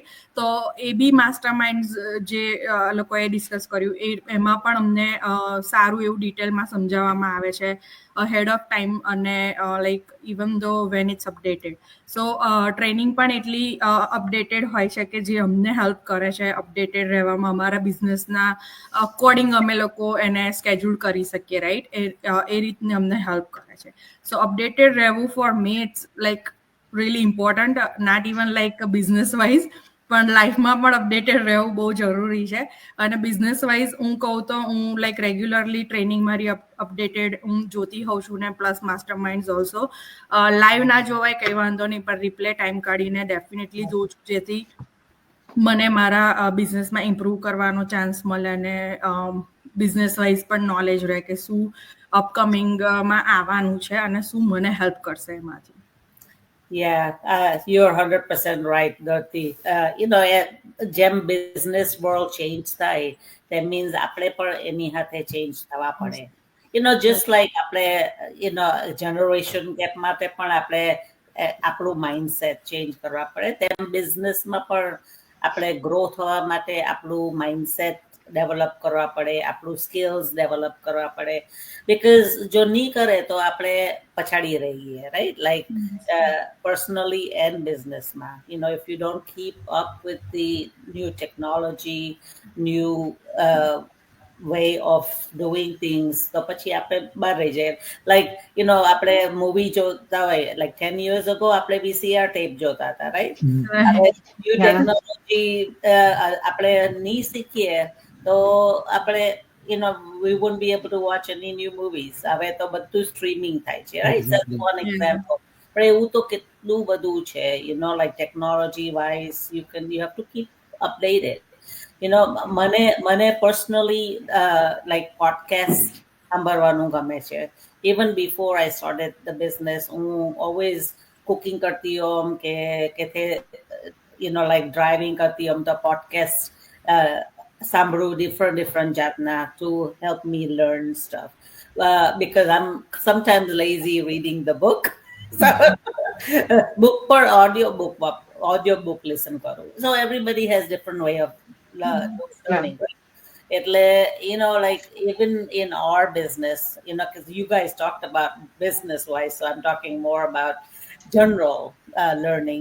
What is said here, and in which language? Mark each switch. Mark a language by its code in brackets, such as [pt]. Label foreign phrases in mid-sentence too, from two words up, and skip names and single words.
[gu] તો એ બી માસ્ટર માઇન્ડ જે લોકોએ ડિસ્કસ કર્યું એમાં પણ અમને સારું એવું ડિટેલમાં સમજાવવામાં આવે છે [en] ahead of time, [gu] અને [en] like even though when it's updated. so training [gu] પણ એટલી અપડેટેડ હોય છે કે જે અમને હેલ્પ કરે છે અપડેટેડ રહેવામાં, અમારા બિઝનેસના અકોર્ડિંગ અમે લોકો એને સ્કેડ્યુલ કરી શકીએ, રાઈટ? એ રીતને અમને હેલ્પ કરે છે. [en] so updated રહેવું for me it's like really important, not even like business wise, [gu] પણ લાઈફમાં પણ અપડેટેડ રહેવું બહુ જરૂરી છે. અને [en] business wise [gu] હું કહું તો હું [en] like regularly [gu] ટ્રેનિંગ મારી અપડેટેડ હું જોતી હોઉં છું, ને [en] plus Master Mind also live [gu] ના જોવાય કંઈ વાંધો નહીં, પણ [en] replay time [gu] કાઢીને ડેફિનેટલી જોઉં છું, જેથી મને મારા બિઝનેસમાં ઇમ્પ્રૂવ કરવાનો ચાન્સ મળે, અને [en] business wise [gu] પણ નોલેજ રહે કે શું અપકમિંગમાં આવવાનું છે અને શું મને હેલ્પ કરશે એમાંથી. [en] Yeah, you're 100% right, Dharti. [gu] જેમ [en] business world change [gu] થાય, [en] that means [gu] આપણે પણ એની સાથે ચેન્જ થવા પડે. [en] Just like [gu] આપણે જનરેશન ગેપ માટે પણ આપણે આપણું માઇન્ડસેટ ચેન્જ કરવા પડે, તેમ બિઝનેસમાં પણ આપણે ગ્રો થવા માટે આપણું માઇન્ડસેટ ડેવલપ કરવા પડે, આપણું સ્કિલ્સ ડેવલપ કરવા પડે. બિકોઝ જો નહીં કરે તો આપણે પછાડી રહીએ, રાઈટ? [en] લાઈક personally and [gu] businessમાં, [en] if you don't keep up with the new technology, new way of doing things, [gu] તો પછી આપણે બહાર રહી જાય. લાઈક આપણે મૂવી જોતા હોય, [en] like 10 years ago [gu] આપણે VCR ટેપ જોતા હતા, રાઈટ? [en] new technology [gu] આપણે નહીં શીખીએ તો આપણે [en] we wouldn't be able to watch any new movies. [gu] હવે તો બધું સ્ટ્રીમિંગ થાય છે, રાઈટ? [en] That's one example. [gu] પણ એવું તો કેટલું બધું છે, [en] like technology wise, you have to keep updated. [gu] મને personally [en] like podcast [gu] સાંભળવાનું ગમે છે. [en] Even before I started the business, હું always cooking [gu] કરતી હોમ કે [en] like driving [gu] કરતી હોમ તો [en] podcast સાંભળું different જાતના to help me learn stuff, because I'm sometimes lazy reading the book. So book પર audio book listen કરું. So everybody has different way of learning. એટલે like even in our business, because you guys talked about business wise, so I'm talking more about general learning.